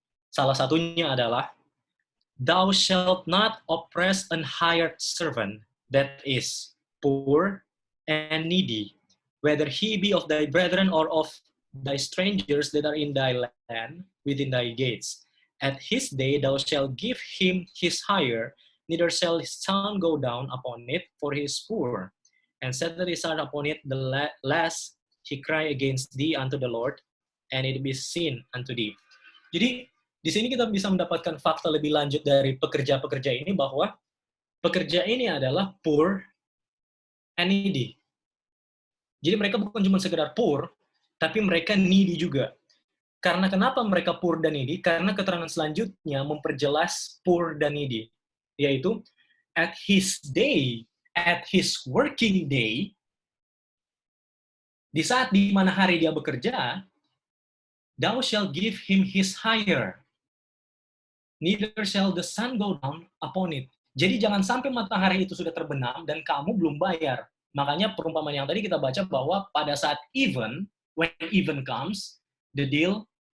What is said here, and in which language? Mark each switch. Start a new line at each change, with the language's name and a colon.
Indonesian: Salah satunya adalah,
English: Thou shalt not oppress an hired servant that is poor and needy, whether he be of thy brethren or of thy strangers that are in thy land within thy gates. At his day thou shalt give him his hire, neither shall his sun go down upon it, for he is poor. And set his heart upon it, the last he cry against thee unto the Lord, and it be sin unto thee.
Indonesian: Jadi, di sini kita bisa mendapatkan fakta lebih lanjut dari pekerja-pekerja ini, bahwa pekerja ini adalah
English: poor and needy.
Indonesian: Jadi mereka bukan cuma sekedar poor, tapi mereka needy juga. Karena kenapa mereka poor dan needy? Karena keterangan selanjutnya memperjelas
English: poor dan needy, yaitu at his day, at his working day,
Indonesian: di saat di mana hari dia bekerja,
English: thou shall give him his hire, neither shall the sun go down upon it.
Indonesian: Jadi jangan sampai matahari itu sudah terbenam dan kamu belum bayar. Makanya perumpamaan yang tadi kita baca bahwa pada saat
English: even, when even comes, the deal